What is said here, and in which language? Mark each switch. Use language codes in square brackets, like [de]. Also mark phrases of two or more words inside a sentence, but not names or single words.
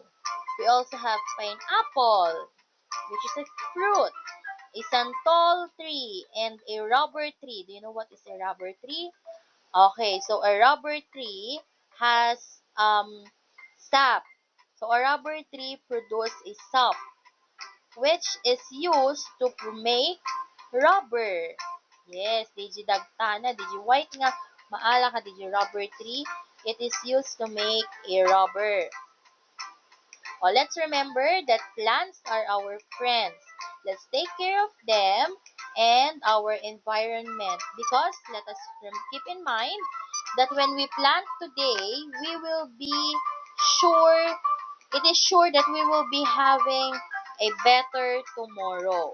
[en] We also have pineapple, which is a fruit, a santol tree, and a rubber tree. Do you know what is a rubber tree? Okay, so a rubber tree has sap. So a rubber tree produces a sap, which is used to make rubber. Yes, [ilo] digi dagtana, digi white nga, maala ka digi [en] rubber tree. It is used to make a rubber. Let's remember that plants are our friends. Let's take care of them and our environment because let us keep in mind that when we plant today, we will be sure, it is sure that we will be having a better tomorrow.